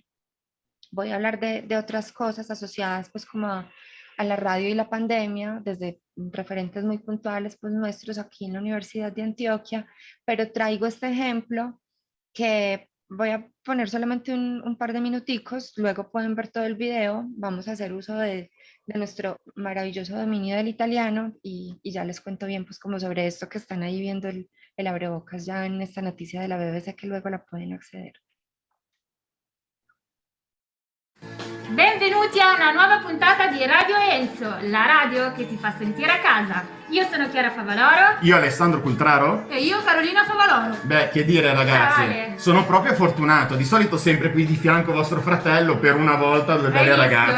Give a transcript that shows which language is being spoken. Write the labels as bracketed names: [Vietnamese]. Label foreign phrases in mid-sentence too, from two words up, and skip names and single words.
[Spanish] Voy a hablar de otras cosas asociadas pues como a la radio y la pandemia, desde referentes muy puntuales pues nuestros aquí en la Universidad de Antioquia, pero traigo este ejemplo que voy a poner solamente un par de minuticos, luego pueden ver todo el video. Vamos a hacer uso de nuestro maravilloso dominio del italiano y ya les cuento bien pues como sobre esto que están ahí viendo el abrebocas ya en esta noticia de la BBC, que luego la pueden acceder. [Italian] Benvenuti a una nuova puntata di Radio Enzo, la radio che ti fa sentire a casa. Io sono Chiara Favaloro. Io Alessandro Cultraro. E io Carolina Favaloro. Beh, che dire ragazzi, [Spanish] Vale. [Italian] sono proprio fortunato, di solito sempre qui di fianco vostro fratello, per una volta due belle ragazze.